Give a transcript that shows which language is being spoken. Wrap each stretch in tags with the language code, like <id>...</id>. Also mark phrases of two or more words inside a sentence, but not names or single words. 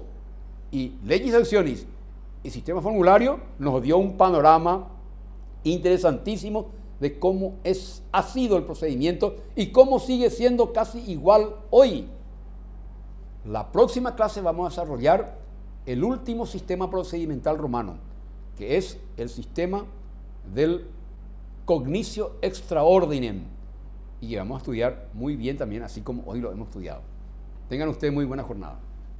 <es>Y</es> <la>Legis Actionis</la> <es>y sistema formulario nos dio un panorama interesantísimo de cómo ha sido el procedimiento y cómo sigue siendo casi igual hoy. La próxima clase vamos a desarrollar el último sistema procedimental romano, que es el sistema del</es> <la>cognitio extra ordinem,</la> <es>y vamos a estudiar muy bien también, así como hoy lo hemos estudiado. Tengan ustedes muy buena jornada.</es>